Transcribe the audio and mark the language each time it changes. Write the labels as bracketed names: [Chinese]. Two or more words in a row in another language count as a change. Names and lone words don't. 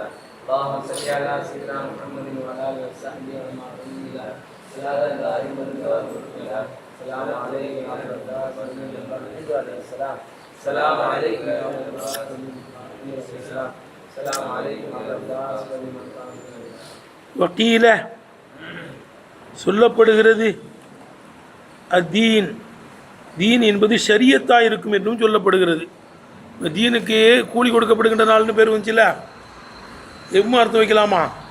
[Arabic] اللهم صل على سيدنا محمد وعلى اله وصحبه وسلم صلاة دائما متواترة. السلام عليكم ورحمة الله وبركاته. السلام عليكم ورحمة الله وبركاته. السلام عليكم ورحمة الله وبركاته. [Tamil] வக்கீல சொல்லப்படுகிறது அத்தீன், தீன் என்பது ஷரியத்தாக இருக்கும் என்றும் சொல்லப்படுகிறது. தீனுக்கு கூலி கொடுக்கப்படுகின்ற நாள்னு பேர் வந்துச்சுல, எவ்வளோ அர்த்தம் வைக்கலாமா?